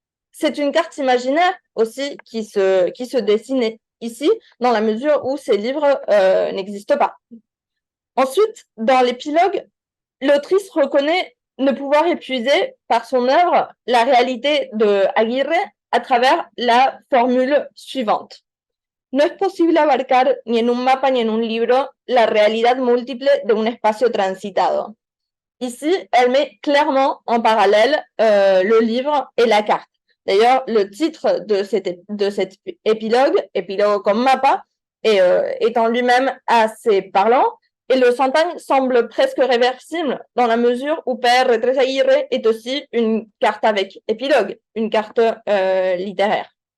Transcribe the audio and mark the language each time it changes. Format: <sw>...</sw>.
<fr>C'est une carte imaginaire aussi qui se dessine ici, dans la mesure où ces livres n'existent pas. Ensuite, dans l'épilogue, l'autrice reconnaît ne pouvoir épuiser par son œuvre la réalité de Aguirre à travers la formule suivante.</fr> <es>No es posible abarcar ni en un mapa ni en un libro la realidad múltiple de un espacio transitado.</es> <fr>Ici, elle met clairement en parallèle le livre et la carte. D'ailleurs, le titre de cet épilogue, épilogue comme mapa, est en lui-même assez parlant, et le syntaxe semble presque réversible dans la mesure où PR3 Aguirre est aussi une carte avec épilogue, une carte littéraire.</fr>